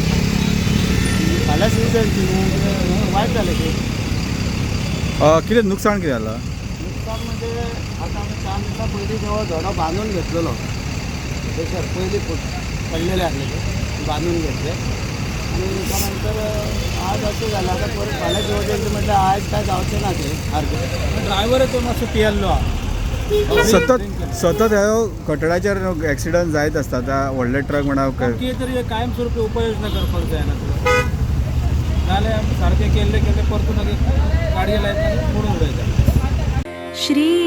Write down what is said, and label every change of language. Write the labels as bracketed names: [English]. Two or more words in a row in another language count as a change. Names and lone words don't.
[Konkani] फाल्यां शिवजयंती न्हू वायट जालें ते. कितें नुकसाण कितें जालां? नुकसान म्हणजे आता आमी 4 दिसां पयलीं जेव्हा झोडो बांदून घेतलेलो सर पयलीं पडलेले आसले ते बांदून घेतले आणि [Marathi] त्यानंतर आज असं झालं [Konkani] आता परत फाल्यां शिवजयंती म्हटल्यार आयज काय जावचें ना ते सारकें. ड्रायव्हर तो मातसो पियेल्लो सतत ह्यो कटड्याचेर एक्सिडंट जायत आसता त्या व्हडले ट्रक म्हणा कितें तरी कायमस्वरूपी उपाययोजना करपाक जाय ना जाल्यार सारकें केल्ले परतून गाडये लायता मोडून उडयता.